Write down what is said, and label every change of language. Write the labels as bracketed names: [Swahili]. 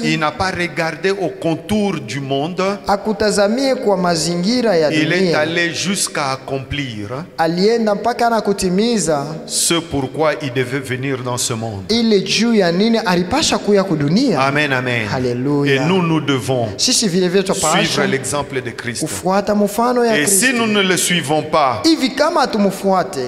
[French] Il n'a pas regardé au contour du monde. [Swahili] akutazamie kwa mazingira ya [French] Il est [Swahili] dunia, [French] allé jusqu'à accomplir [Swahili] alienda mpaka na kutimiza [French] ce pourquoi il devait venir dans ce monde. [Swahili] ile juu ya nini alipasha kuya kudunia. [French] Amen, amen. [Swahili] Haleluya. [French] Et nous devons [Swahili] Sisi vile vile [French] suivre [Swahili] tupasha [French] l'exemple de Christ. [Swahili] kufuata mfano ya [French] Et si [Swahili] Kristo. [French] nous ne le suivons pas, [Swahili] Hivi kama hatumfuate,